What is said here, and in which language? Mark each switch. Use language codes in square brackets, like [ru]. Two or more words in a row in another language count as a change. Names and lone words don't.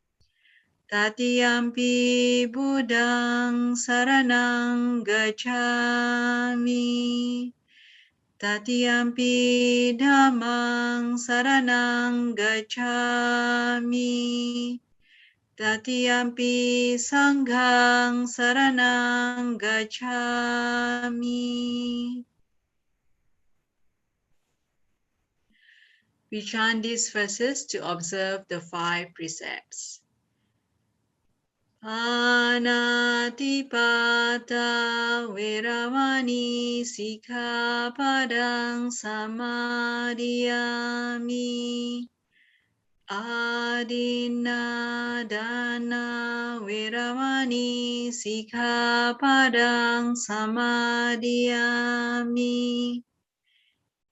[pi] Tatiyampi Buddhang saranang gacchami. Tatiyampi Dhammang saranang gacchami. Tatiyampi Sanghang saranang gacchami. [en] We chant these verses to observe the 5 precepts. [pi] Anatipata veramani sikkhapadang samadhiyami. Adinadana veramani sikkhapadang samadhiyami.